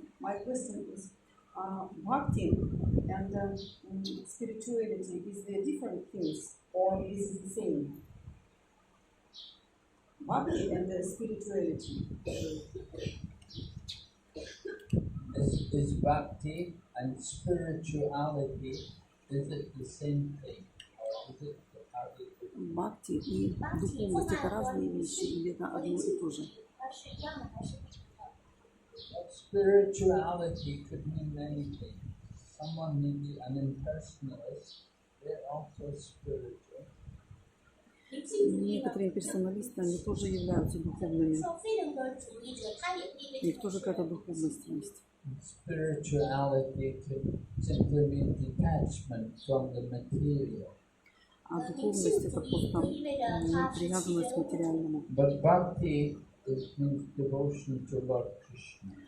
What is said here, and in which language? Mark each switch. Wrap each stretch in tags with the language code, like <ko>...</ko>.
<en>My question is, bhakti and spirituality, is they different things or is it the same? Bhakti and spirituality. Is bhakti and spirituality, is it the same thing? Or is it are they different?</en> <ru>Бхакти и духовность – это разные вещи, или это одно и то же?</ru> <zh>它是一样的还是不同的？</zh> <en>But spirituality could mean many things. Someone may be an impersonalist, they're also spiritual.</en> <zh>灵性主义呢？</zh> <ru>Некоторые персоналисты, они тоже являются духовными,</ru> <zh>说非人格主义者，他也意味</zh> <ru>у них</ru> <zh>着</zh> <ru>тоже какая-то духовность есть.</ru> <en>Spirituality could simply mean detachment from the material.</en> <ru>А духовность – это просто привязанность к материальному.</ru> <en>But bhakti means devotion to Lord Krishna.</en>